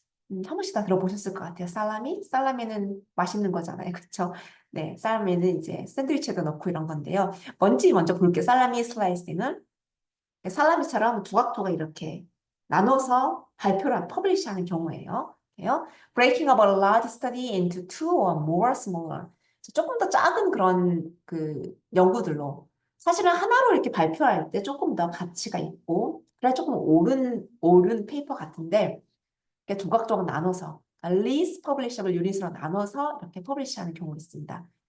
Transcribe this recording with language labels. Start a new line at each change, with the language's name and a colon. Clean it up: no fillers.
Korean: 한 번씩 다 들어보셨을 것 같아요. 살라미? 살라미는 맛있는 거잖아요. 그렇죠? 네, 살라미는 이제 샌드위치에도 넣고 이런 건데요. 뭔지 먼저 볼게요. 살라미 슬라이스는 살라미처럼 조각조각 이렇게 나눠서 퍼블리시하는 경우예요.
English: Breaking up a large study into two or more smaller.
Korean: 조금 더 작은 그런 그 연구들로 사실은 하나로 이렇게 발표할 때 조금 더 가치가 있고 그래 조금 옳은 페이퍼 같은데 이렇게 조각조각 나눠서 least publishable unit으로 나눠서 이렇게 퍼블리시하는 경우가 있습니다.